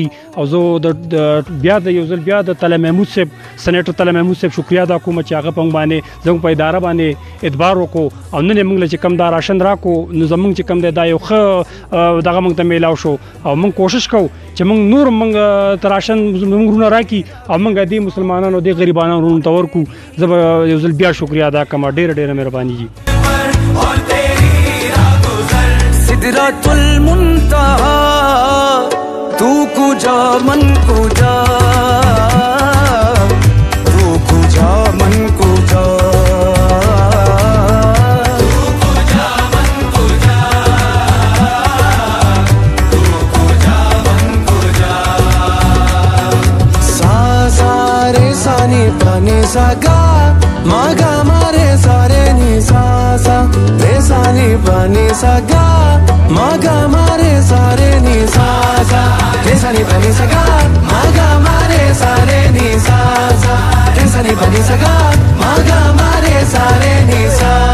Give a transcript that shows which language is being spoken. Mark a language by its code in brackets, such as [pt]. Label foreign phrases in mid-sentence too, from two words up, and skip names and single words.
[ps] او زه بیا د یو ځل بیا د طلحه محمود صاحب سېنیټر طلحه محمود صاحب شکریا ادا کوم چې هغه په موږ باندې زموږ په اداره باندې اعتبار وکړو او نن یې موږ له چې کم دا راشن راکو نو زموږ چې کم دی دا یو ښه دغه موږ ته میلاو شو او موږ کوشش کوو چې موږ نور موږ ته راشن موږ رونه راکړي او موږ دې مسلمانانو دې غریبانو رونو ته ورکړو. زه به یو ځل بیا شکریا ادا کوم. ډېره ډېره مهرباني جي. [fa] سدرة المنتهی تو کجا من کجا، تو کجا من کجا، تو کجا من کجا، تو کجا من کجا. सा सा रे सा नि पा नि सा गा मा गा मा रे सा रे नि सा सा रे सा नि पा नि सा गा मा गा मा रे सा रे नि सा सा रे सा नि पा नि सा गा मा गा मा रे सा रे नि सा सा रे सा नि पा नि सा गा मा गा मा रे सा रे नि सा.